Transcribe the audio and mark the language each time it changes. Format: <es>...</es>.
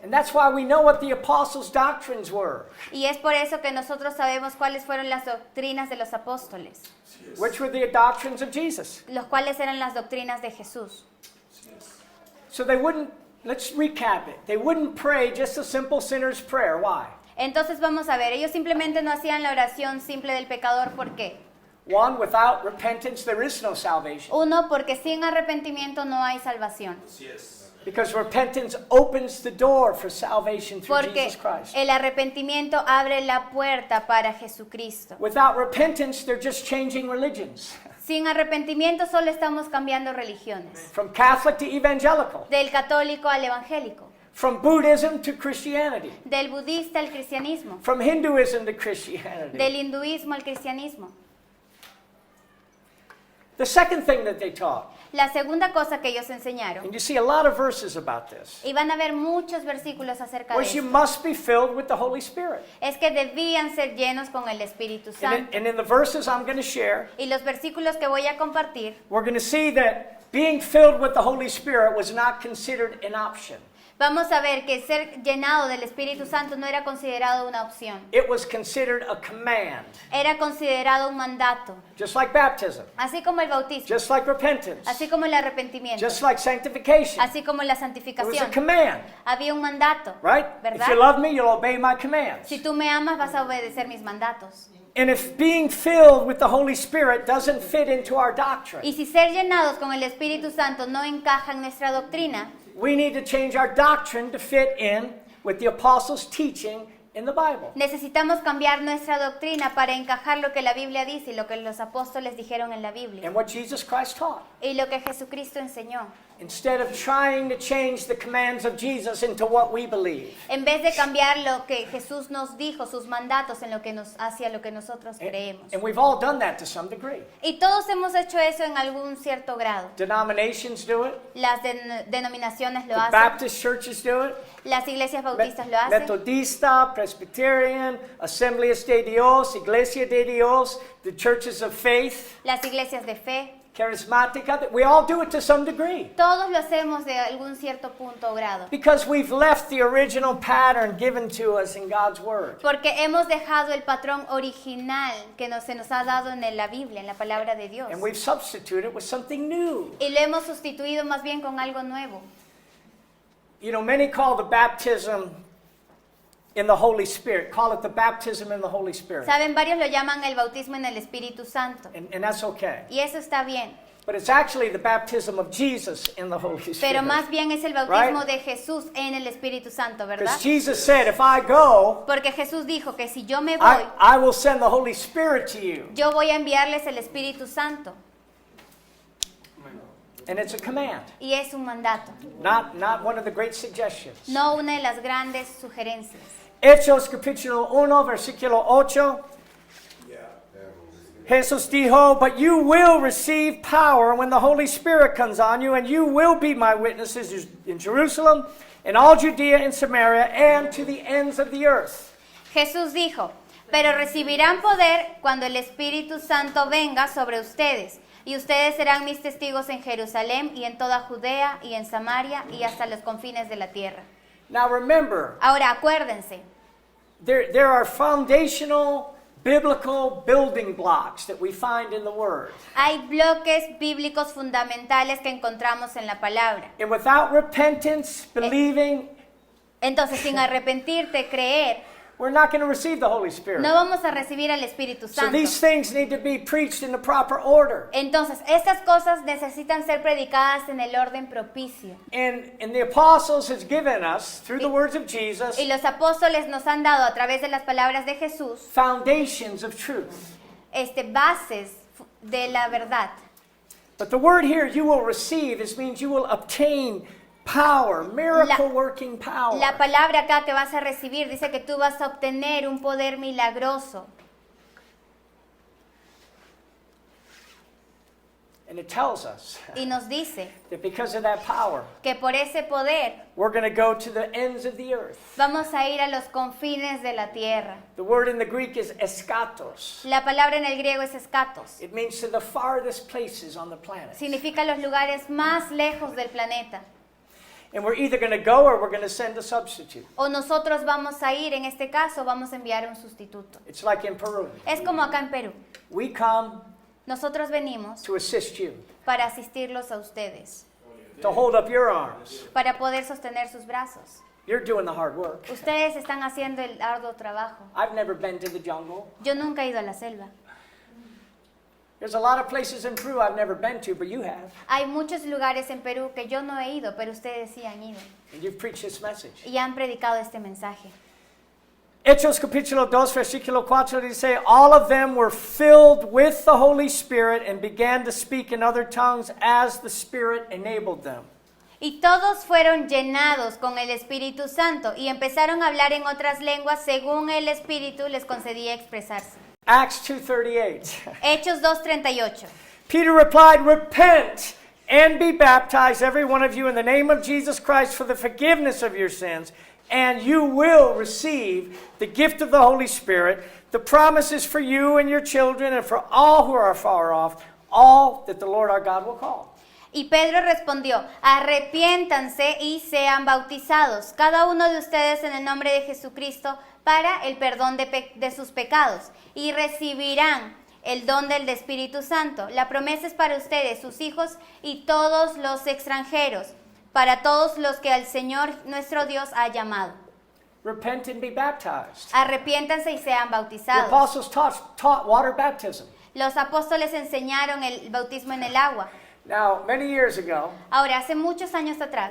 <en>And that's why we know what the apostles' doctrines were,</en> <es>Y es por eso que nosotros sabemos cuáles fueron las doctrinas de los apóstoles,</es> <en>which were the doctrines of Jesus.</en> <es>los cuales eran las doctrinas de Jesús.</es> <en>So they wouldn't, let's recap it. They wouldn't pray just a simple sinner's prayer. Why?</en> <es>Entonces vamos a ver, ellos simplemente no hacían la oración simple del pecador, ¿por qué?</es> <en>One, without repentance, there is no salvation.</en> <es>Uno, porque sin arrepentimiento no hay salvación.</es> <en>Because repentance opens the door for salvation through</en> <es>Porque</es> <en>Jesus Christ.</en> <es>el arrepentimiento abre la puerta para Jesucristo.</es> <en>Without repentance, they're just changing religions.</en> <es>Sin arrepentimiento solo estamos cambiando religiones.</es> <en>From Catholic to evangelical.</en> <es>Del católico al evangélico.</es> <en>From Buddhism to Christianity.</en> <es>Del budista al cristianismo.</es> <en>From Hinduism to Christianity.</en> <es>Del hinduismo al cristianismo.</es> <en>The second thing that they taught,</en> <es>La segunda cosa que ellos enseñaron,</es> <en>and you see a lot of verses about this,</en> <es>y van a ver muchos versículos acerca de</es> <en>was you</en> <es>esto,</es> <en>must be filled with the Holy Spirit.</en> <es>es que debían ser llenos con el Espíritu Santo.</es> <en>And in the verses I'm going to share,</en> <es>Y los versículos que voy a compartir,</es> <en>we're going to see that being filled with the Holy Spirit was not considered an option.</en> <es>vamos a ver que ser llenado del Espíritu Santo no era considerado una opción.</es> <en>It was considered a command,</en> <es>Era considerado un mandato.</es> <en>just like baptism,</en> <es>Así como el bautismo,</es> <en>just like repentance,</en> <es>así como el arrepentimiento,</es> <en>just like sanctification.</en> <es>así como la</es> <en>It was a</en> <es>santificación.</es> <en>command,</en> <es>Había un mandato,</es> <en>right?</en> <es>¿verdad?</es> <en>If you love me, you'll obey my commands.</en> <es>Si tú me amas, vas a obedecer mis mandatos.</es> <en>And if being filled with the Holy Spirit doesn't fit into our doctrine,</en> <es>Y si ser llenados con el Espíritu Santo no encaja en nuestra doctrina,</es> <en>we need to change our doctrine to fit in with the apostles' teaching in the Bible.</en> <es>necesitamos cambiar nuestra doctrina para encajar lo que la Biblia dice y lo que los apóstoles dijeron en la Biblia</es> <en>And what Jesus Christ taught.</en> <es>y lo que Jesucristo enseñó.</es> <en>Instead of trying to change the commands of Jesus into what we believe.</en> <es>En vez de cambiar lo que Jesús nos dijo, sus mandatos en lo que hacia lo que nosotros creemos.</es> <en>And we've all done that to some degree.</en> <es>Y todos hemos hecho eso en algún cierto grado.</es> <en>Denominations do it.</en> <es>Las denominaciones lo</es> <en>The</en> <es>hacen,</es> <en>Baptist churches do it.</en> <es>las iglesias bautistas lo hacen,</es> <en>Metodista, Presbyterian, Assemblies de Dios, Iglesia de Dios, the churches of faith,</en> <es>las iglesias de fe. Charismática.</es> <en>We all do it to some degree.</en> <es>Todos lo hacemos de algún cierto punto o grado.</es> <en>Because we've left the original pattern given to us in God's Word.</en> <es>Porque hemos dejado el patrón original que se nos ha dado en la Biblia, en la palabra de Dios.</es> <en>And we've substituted with something new.</en> <es>Y lo hemos sustituido más bien con algo nuevo.</es> <en>You know, many call the baptism in the Holy Spirit, call it the baptism in the Holy Spirit.</en> <es>Saben, varios lo llaman el bautismo en el Espíritu Santo.</es> <en>And that's okay.</en> <es>Y eso está bien.</es> <en>But it's actually the baptism of Jesus in the Holy Spirit.</en> <es>Pero más bien es el bautismo</es> <en>Right?</en> <es>de Jesús en el Espíritu Santo, ¿verdad?</es> <en>Because Jesus said, if I go,</en> <es>Porque Jesús dijo que si yo me voy,</es> <en>I will send the Holy Spirit to you.</en> <es>yo voy a enviarles el Espíritu Santo.</es> <en>And it's a command,</en> <es>Y es un mandato,</es> <en>not one of the great suggestions.</en> <es>no una de las grandes sugerencias. Hechos capítulo 1, versículo 8. Jesús dijo,</es> <en>but you will receive power when the Holy Spirit comes on you, and you will be my witnesses in Jerusalem, in all Judea and Samaria, and to the ends of the earth.</en> <es>Jesús dijo, pero recibirán poder cuando el Espíritu Santo venga sobre ustedes, y ustedes serán mis testigos en Jerusalén y en toda Judea y en Samaria y hasta los confines de la tierra.</es> <en>Now remember,</en> <es>Ahora acuérdense,</es> <en>there are foundational biblical building blocks that we find in the Word.</en> <es>hay bloques bíblicos fundamentales que encontramos en la palabra.</es> <en>And without repentance, believing,</en> <es>Entonces, sin arrepentirte, creer,</es> <en>we're not going to receive the Holy Spirit.</en> <es>no vamos a recibir al Espíritu</es> <en>So</en> <es>Santo.</es> <en>these things need to be preached in the proper order.</en> <es>Entonces, estas cosas necesitan ser predicadas en el orden propicio.</es> <en>And the apostles has given us, through the words of Jesus,</en> <es>Y los apóstoles nos han dado a través de las palabras de Jesús,</es> <en>foundations of truth.</en> <es>bases de la verdad.</es> <en>But the word here, you will receive, this means you will obtain power, miracle working power.</en> <es>La palabra acá que vas a recibir dice que tú vas a obtener un poder milagroso.</es> <en>And it tells us</en> <es>Y nos dice</es> <en>that because of that power,</en> <es>que por ese poder</es> <en>we're going to go to the ends of the earth.</en> <es>vamos a ir a los confines de la tierra.</es> <en>The word in the Greek is eskatos.</en> <es>La palabra en el griego es escatos.</es> <en>It means to the farthest places on the planet.</en> <es>Significa los lugares más lejos del planeta.</es> <en>And we're either going to go or we're going to send a substitute.</en> <es>O nosotros vamos a ir, en este caso, vamos a enviar un sustituto.</es> <en>It's like in Peru.</en> <es>Es como acá en Perú.</es> <en>We come</en> <es>Nosotros venimos</es> <en>to assist you,</en> <es>para asistirlos a ustedes,</es> <en>to hold up your arms.</en> <es>para poder sostener sus brazos.</es> <en>You're doing the hard work.</en> <es>Ustedes están haciendo el arduo trabajo.</es> <en>I've never been to the jungle.</en> <es>Yo nunca he ido a la selva.</es> <en>There's a lot of places in Peru I've never been to, but you have.</en> <es>Hay muchos lugares en Perú que yo no he ido, pero ustedes sí han ido.</es> <en>And you've preached this message.</en> <es>Y han predicado este mensaje. Hechos capítulo 2, versículo 4 dice,</es> <en>all of them were filled with the Holy Spirit and began to speak in other tongues as the Spirit enabled them.</en> <es>Y todos fueron llenados con el Espíritu Santo y empezaron a hablar en otras lenguas según el Espíritu les concedía expresarse.</es> <en>Acts 2:38.</en> <es>Hechos 2:38.</es> <en>Peter replied, repent and be baptized, every one of you, in the name of Jesus Christ for the forgiveness of your sins, and you will receive the gift of the Holy Spirit. The promise is for you and your children and for all who are far off, all that the Lord our God will call.</en> <es>Y Pedro respondió, arrepiéntanse y sean bautizados, cada uno de ustedes en el nombre de Jesucristo, para el perdón de sus pecados, y recibirán el don del Espíritu Santo. La promesa es para ustedes, sus hijos y todos los extranjeros, para todos los que el Señor nuestro Dios ha llamado.</es> <en>Repent and be baptized.</en> <es>Arrepiéntanse y sean</es> <en>The</en> <es>bautizados.</es> <en>apostles taught water baptism.</en> <es>Los apóstoles enseñaron el bautismo en el agua.</es> <en>Now, many years ago,</en> <es>Ahora, hace muchos años atrás,</es>